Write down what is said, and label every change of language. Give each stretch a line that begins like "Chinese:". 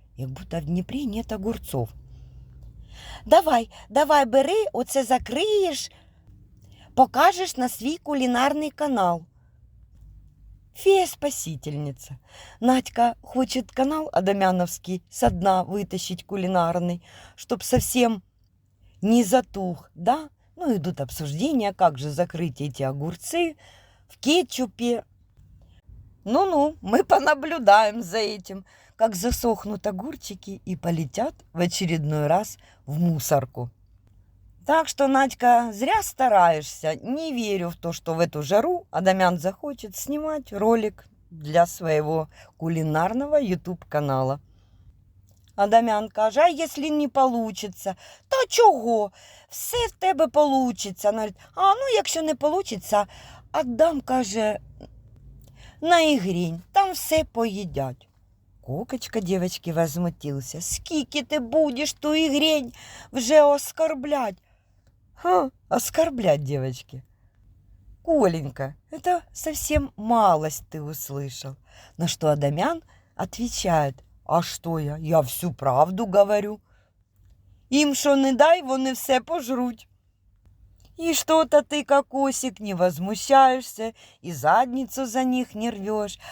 Ukrainian: Як будто в Дніпрі нет огурцов. Давай, бери, оце закриєш, покажеш на свій кулінарний канал.
Russian: Фея-спасительница. Надька хочет канал Адамяновский со дна вытащить кулинарный, чтоб совсем не затух, да? Ну, идут обсуждения, как же закрыть эти огурцы в кетчупе. Ну-ну, мы понаблюдаем за этим, как засохнут огурчики и полетят в очередной раз в мусорку. Так что, Надька, зря стараешься. Не верю в то, что в эту жару Адамян захочет снимать ролик для своего кулинарного YouTube-канала.
Ukrainian: Адамян каже, а якщо не получится? Та чого? Все в тебе получится. Вона говорить, ну якщо не получится, віддам, каже, на ігрінь. Там все поїдять.
Russian: Кокочка, девочки, возмутился.
Ukrainian: Скільки ти будеш ту ігрень вже оскорблять?
Russian: Оскорблять, девочки. Коленька, это совсем малость ты услышал. На что Адамян отвечает, а что я? Я всю правду говорю. Им что не дай,
Ukrainian: вони все пожруть.
Russian: И что-то ты, кокосик, не возмущаешься, и задницу за них не рвешь.